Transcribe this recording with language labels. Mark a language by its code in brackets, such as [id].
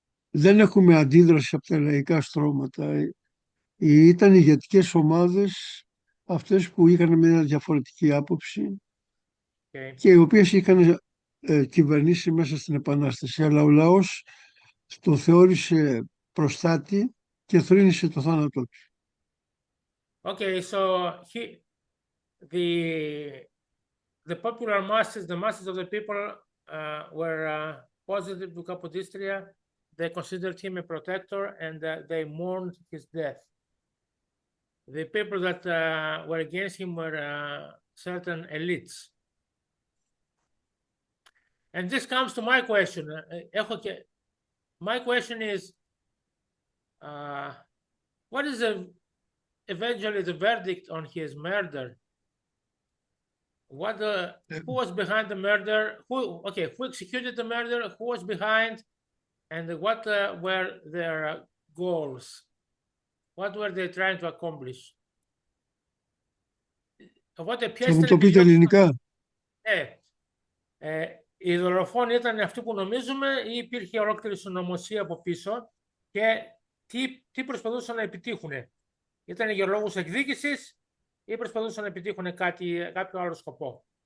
[el] Δεν έχουμε αντίδραση από τα λαϊκά στρώματα. Ήταν ηγετικές ομάδες αυτές που είχαν μια διαφορετική άποψη και οι οποίες είχαν κυβερνήσει μέσα στην Επανάσταση. Αλλά ο λαός το θεώρησε προστάτη και θρήνησε το θάνατό του. [en] Okay, so the popular masses, the masses of the people were positive to Kapodistria. They considered him a protector and they mourned his death. The people that were against him were certain elites. And this comes to my question. My question is, what is eventually the verdict on his murder? Who was behind the murder? Who executed the murder? Who was behind? And what were their goals? What were they trying to accomplish? [el] Θα μου το πείτε ελληνικά? Οι δολοφόνοι ήταν αυτοί που νομίζουμε ή υπήρχε ολόκληρη συνωμοσία από πίσω και τι προσπαθούσαν να επιτύχουν? Ήταν για λόγους εκδίκησης ή προσπαθούσαν να επιτύχουν κάποιο άλλο σκοπό?